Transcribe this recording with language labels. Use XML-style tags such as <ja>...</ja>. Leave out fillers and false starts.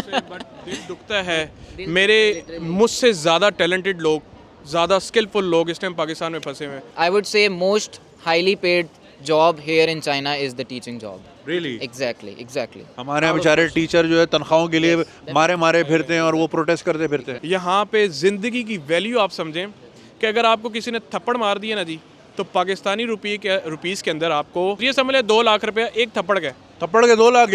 <hi>But दिल दुखता है मेरे मुझसे ज़्यादा टैलेंटेड लोग, ज़्यादा स्किलफुल लोग इस टाइम पाकिस्तान में फंसे हुए हैं.</hi> <en>I would say most highly paid job here in China is the teaching job. Really? Exactly.</en> <hi>हमारे यहाँ बेचारे टीचर जो है तनख्वाहों के लिए मारे मारे फिरते हैं और वो प्रोटेस्ट करते फिरते हैं. यहाँ पे ज़िंदगी की वैल्यू आप समझें कि अगर आपको किसी ने थप्पड़ मार दिया ना जी, तो पाकिस्तानी रुपीज़ के अंदर आपको ये समझ ले 2 लाख रुपया एक थप्पड़ का. थप्पड़ के 2 लाख</hi>